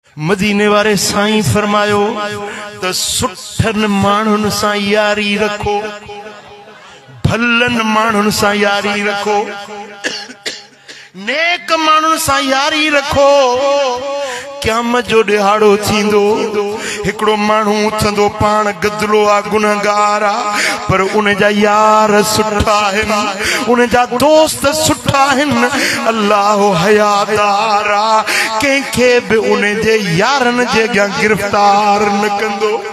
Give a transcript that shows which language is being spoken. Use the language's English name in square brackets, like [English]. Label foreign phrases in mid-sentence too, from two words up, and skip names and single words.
[Sindhi] मदीने वारे साईं फरमायो तो सुठन मानुन सा यारी रखो, भलन मानुन सा यारी रखो, नेक मानुन सा यारी रखो। क़यामत जो दिहाड़ो थींदो, हिकड़ो मानू उथंदो पान गदलो आ, गुनहगार आ, पर उन जा यार सुठा आहिनि, उन जा दोस्त सुठा आहिनि। अल्लाह हयादार आ, कंहिंखे बि उन जे यारनि जे अॻियां गिरफ्तार न कंदो।